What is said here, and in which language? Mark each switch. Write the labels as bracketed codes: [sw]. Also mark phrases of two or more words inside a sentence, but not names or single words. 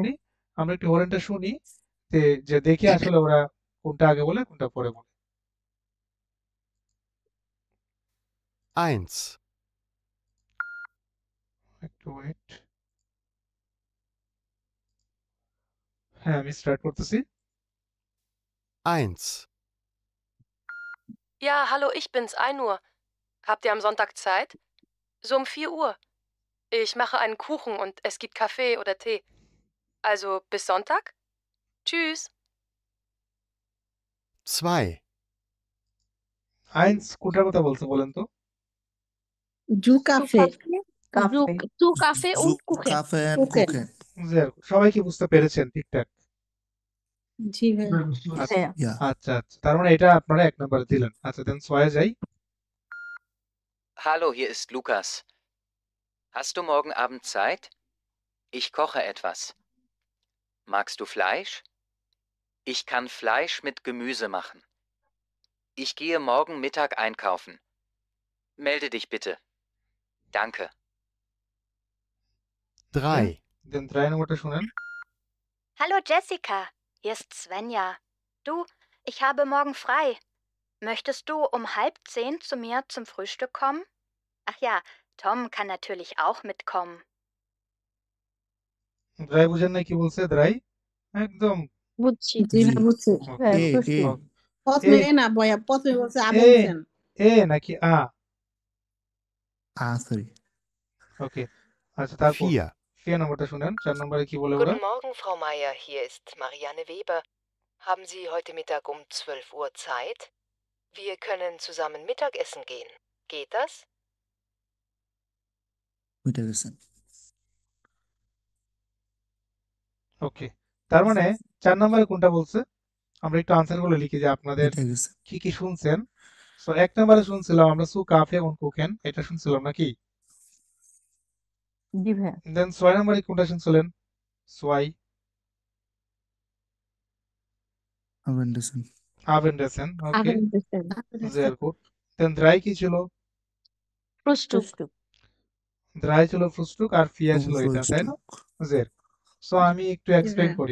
[bn] শুনি আমরা একটু হরেনটা শুনি যে দেখি আসলে ওরা কোনটা আগে বলে কোনটা পরে বলে 1, একটু ওয়েট হ্যাঁ আমি স্টার্ট করতেছি 1, [de] Ja, hallo, ich bin's, Ainur. Habt ihr am Sonntag Zeit? So um 4 Uhr. Ich mache einen Kuchen und es gibt Kaffee oder Tee. Also bis Sonntag? Tschüss. 2, [bn] আইন্স কোনটার কথা বলছে বলেন তো জু [de] Zu [bn] কাফে [de] Kaffee, zu Kaffee [bn] জু [de] und Kuchen. [bn] কাফে এন্ড কুকেন কুকেন সবাই কি বুঝতে পেরেছেন ঠিকঠাক জি ভাইয়া বুঝতে পারছি। ভাইয়া ইয়া আচ্ছা আচ্ছা তার মানে এটা আপনারা এক নম্বরে দিলেন আচ্ছা দেন ছয়ে যাই [de] Hallo, hier ist Lukas. Hast du morgen Abend Zeit? Ich koche etwas. Magst du Fleisch? Ich kann Fleisch mit Gemüse machen. Ich gehe morgen Mittag einkaufen. Melde dich bitte. Danke. 3, [bn] দেন 3 নম্বরটা শুনেন [de] Hallo Jessica, hier ist Svenja. Du, ich habe morgen frei. Möchtest du um 9:30 zu mir zum Frühstück kommen? Ach ja, Tom kann natürlich auch mitkommen. [bn] দ্রাই বুঝেন না কি বলছে দ্রাই একদম বুঝছি জি জি ভাইয়া বুঝছি হ্যাঁ এ বুঝছি এ প্রথমে এ এ না ভাইয়া প্রথমে বলছে এ আবেনসেন এ নাকি সরি ওকে আচ্ছা তারপর 4, 4 নম্বরটা শুনেন 4 নম্বরে কি বলে ওরা [de] Guten Morgen, Frau Meier. Hier ist Marianne Weber. Haben Sie heute Mittag um 12 Uhr Zeit? Wir können zusammen Mittagessen gehen. Geht das? [bn] মিটে গেছেন ওকে তার মানে 4 নম্বরে কোনটা বলছে আমরা একটু আনসার গুলো লিখি যে আপনাদের মিটে গেছেন কি কি শুনছেন সো 1 নম্বরে শুনছিলাম আমরা [de] zu Kaffee und Kuchen [bn] এটা শুনছিলাম নাকি জি ভাইয়া দেন 6 নম্বরে কোনটা শুনছিলেন সোয়াই আভেন্ডেসন আভেন্ডেসেন ওকে [de] Abendessen. sehr gut [bn] দেন দ্রাই কি ছিল [de] Frühstück. [bn] ফ্রুস্টুক দ্রাই ছিল ফ্রুস্টুক আর ফিয়া ছিল এটা তাই না ফ্রুস্টুক জের সো আমি একটু এক্সপ্লেইন হ্যাঁ।